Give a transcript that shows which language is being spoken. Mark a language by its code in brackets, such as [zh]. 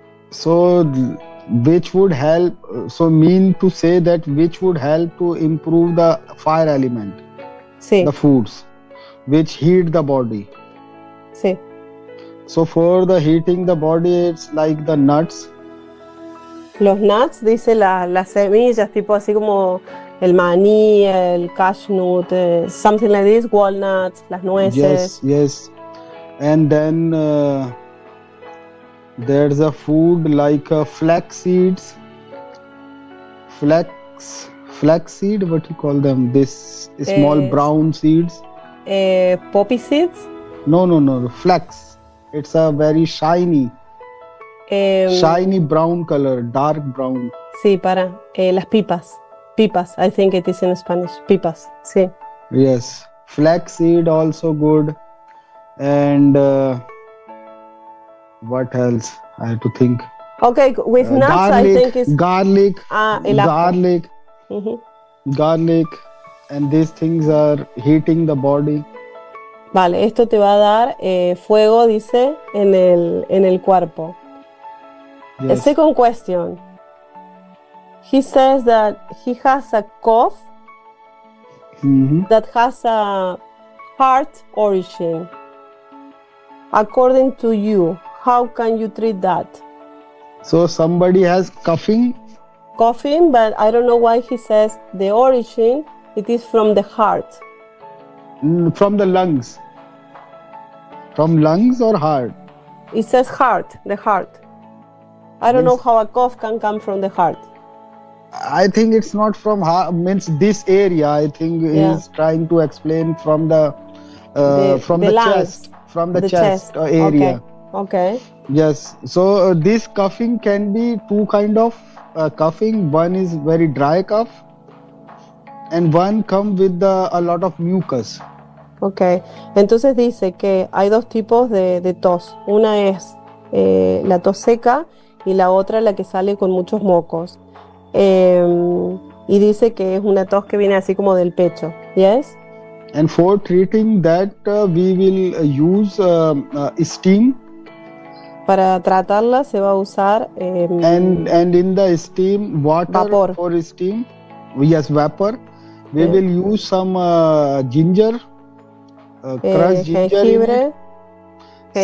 [en] So which would help, mean to say that which would help to improve the fire element? [es] Sí. [en] The foods which heat the body. [es] Sí. [en] So for the heating the body, it's like the nuts. [es] Los nuts, dice las semillas, tipo así como el maní, el cashew, [en] something like this, walnuts, [es] las nueces. [en] Yes. And then there's a food like flax seeds. Flax seed, what you call them? This small brown seeds. Poppy seeds? No. Flax. It's a very shiny brown color, dark brown. [es] Sí, las pipas. [en] Pipas, I think it is in Spanish. [es] Pipas, sí. [en] Yes. Flax seed also good. And what else? I have to think. Okay, with nuts garlic, I think it's... Garlic. Uh-huh. Garlic. And these things are heating the body. [es] Vale, esto te va a dar fuego, dice, en el cuerpo. [en] Yes. A second question. He says that he has a cough that has a heart origin. According to you, how can you treat that? So somebody has coughing, but I don't know why he says the origin, it is from the heart. from the lungs. From lungs or heart? It says heart, the heart. I don't know how a cough can come from the heart. I think it's not from heart, means this area. I think he's trying to explain from the lungs, chest, from the chest area. Okay. Yes. So this coughing can be two kind of coughing. One is very dry cough, and one come with a lot of mucus. [es] Ok, entonces dice que hay dos tipos de tos. Una es la tos seca y la otra la que sale con muchos mocos. Y dice que es una tos que viene así como del pecho. [en] Yes? And for treating that, we will use steam. [es] Para tratarla se va a usar [en] And in the steam, water [es] vapor. [en] for steam. Yes, vapor. We will use some ginger, crushed ginger in it.